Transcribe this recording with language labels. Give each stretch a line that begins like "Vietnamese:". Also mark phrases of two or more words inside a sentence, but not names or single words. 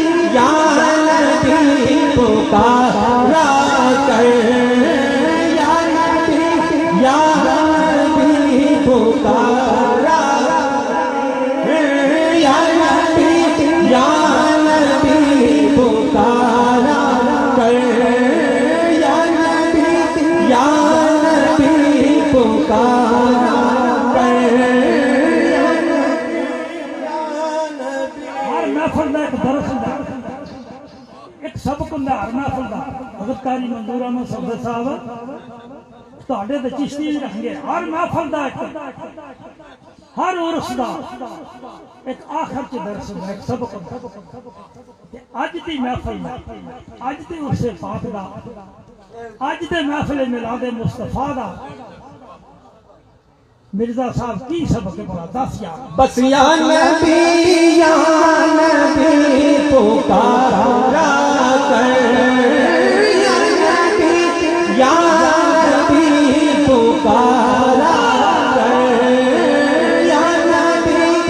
Punjabi: پکارا کر
Arabic: یا نبی
Punjabi: پکارا
Arabic: یا نبی
Punjabi: پکارا کر
Arabic: یا نبی
Punjabi: پکارا کر ہر محفل دا ایک درس ہوندا ایک سبق ہوندا ہر محفل دا حضرت قاری منظور احمد صفدر صاحب تہاڈے تے چشتی بھی رکھ گے ہر محفل دا ایک ہر عرس دا ایک آخر چ درس ہوندا ایک سبق ہوندا اج دی محفل دا اج دی عرس پاک دا اج دے محفل میلاد مصطفیٰ دا مرزا صاحب کی سبق بڑا 10 یار بس
Arabic: یا نبی
Punjabi: پکارا کر
Arabic: یا نبی
Punjabi: پکارا کر
Arabic: یا نبی